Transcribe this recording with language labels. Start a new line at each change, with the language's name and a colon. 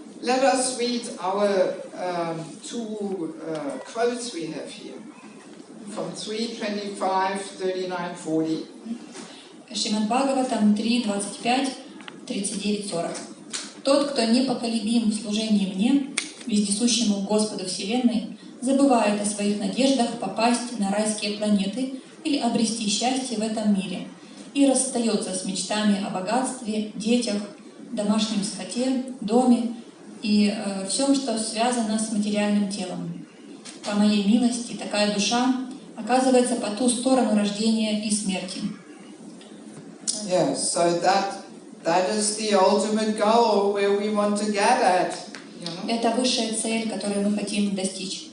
English: Let us read our two quotes we have here from 3:25, 39, 40.
Russian: Шримад Бхагаватам 3:25, 39, 40. Тот, кто непоколебим в служении мне, вездесущему Господу Вселенной, забывает о своих надеждах попасть на райские планеты или обрести счастье в этом мире и расстается с мечтами о богатстве, детях, домашнем скоте, доме и всем, что связано с материальным телом. По моей милости такая душа оказывается по ту сторону рождения и смерти.
English: Yes, so that is the ultimate goal where we want to get at.
Russian: Это высшая цель, которую мы хотим достичь.